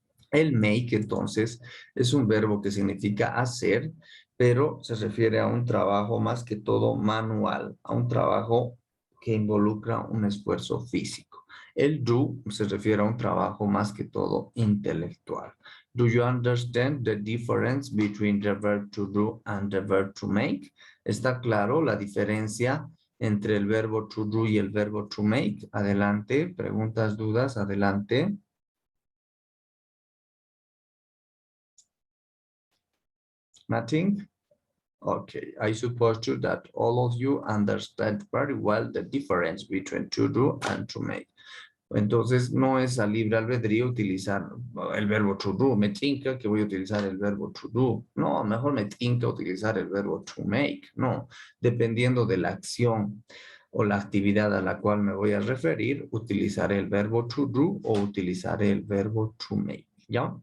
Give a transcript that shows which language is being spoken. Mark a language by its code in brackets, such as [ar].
[es] El make, entonces, es un verbo que significa hacer, pero se refiere a un trabajo más que todo manual, a un trabajo que involucra un esfuerzo físico. El do se refiere a un trabajo más que todo intelectual. [en] Do you understand the difference between the verb to do and the verb to make? [es] ¿Está claro la diferencia entre el verbo to do y el verbo to make? Adelante, preguntas, dudas, adelante. [en] Nothing? Okay, I suppose too that all of you understand very well the difference between to do and to make. [es] Entonces, no es a libre albedrío utilizar el verbo to do. Me tinca que voy a utilizar el verbo to do. No, mejor me tinca utilizar el verbo to make. No, dependiendo de la acción o la actividad a la cual me voy a referir, utilizaré el verbo to do o utilizaré el verbo to make. ¿Ya?